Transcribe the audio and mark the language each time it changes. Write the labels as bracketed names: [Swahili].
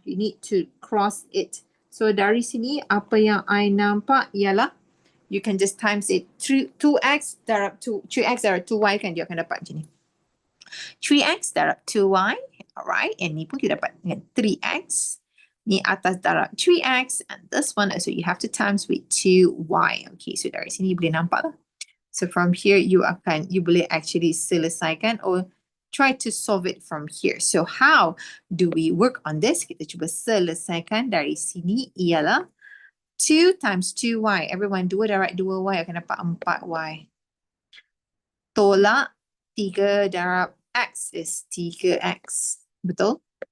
[Malay] You need to cross it. So dari sini apa yang I nampak ialah [English] you can just times it [Malay] 2x darab 3x darab 2y kan dia akan dapat macam ni. 3x darab 2y. Alright. And ni pun kita dapat dengan 3x. Ni atas darab 3x. [English] And this one also you have to times with 2y. Okay. [Malay] So dari sini boleh nampak lah. So from here you boleh actually selesaikan [English] or try to solve it from here. So how do we work on this? [Malay] Kita cuba selesaikan dari sini ialah 2 times 2y. Everyone, 2 darab 2y akan dapat 4y. Tolak 3 darab x is 3x. Betul?